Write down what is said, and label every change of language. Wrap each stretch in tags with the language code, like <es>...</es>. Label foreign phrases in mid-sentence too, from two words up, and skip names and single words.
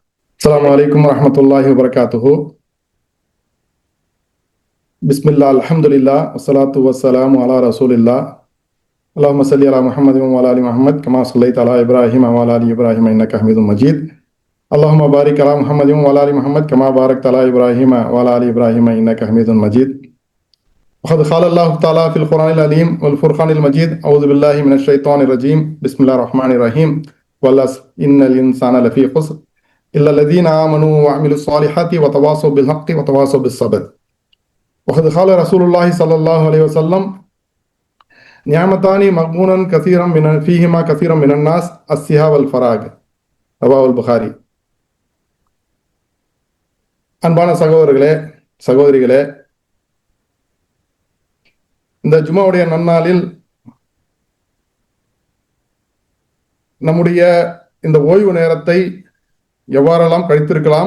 <ar>السلام عليكم ورحمة الله وبركاته. بسم الله، الحمد لله، والصلاة والسلام على رسول الله. اللهم صل على محمد وعلى آل محمد كما صليت على إبراهيم وعلى آل إبراهيم إنك حميد مجيد. اللهم بارك على محمد وعلى آل محمد كما باركت على إبراهيم وعلى آل إبراهيم إنك حميد مجيد. وقد قال الله تعالى في القرآن العظيم والفرقان المجيد: أعوذ بالله من الشيطان الرجيم بسم الله الرحمن الرحيم والعصر إن الإنسان لفي خسر إلا الذين آمنوا وعملوا الصالحات وتواصوا بالحق وتواصوا بالصبر. وقد قال رسول الله صلى الله عليه وسلم: نعمتان مغبونا كثيرا فيهما كثيرا من الناس الصحة والفراغ. رواه البخاري.</ar> <ta>அன்பான சகோதரர்களே, சகோதரிகளே, இந்த ஜும்மாவுடைய நன்னாளில் நம்முடைய இந்த ஓய்வு நேரத்தை எவ்வாறெல்லாம் கழித்திருக்கலாம்.</ta>